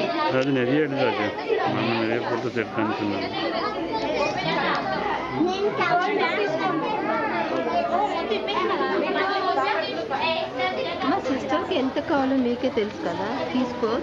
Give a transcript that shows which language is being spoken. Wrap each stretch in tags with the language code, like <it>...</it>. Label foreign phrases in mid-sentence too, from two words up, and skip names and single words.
<ta>அது நிறைய எடுத்தாச்சு. நம்ம நிறைய போட்டு செட் பண்ணிச்சுருந்தோம்.</ta> <te>మా సిస్టర్కి ఎంత కావాలో మీకే తెలుసు కదా, తీసుకో.</te>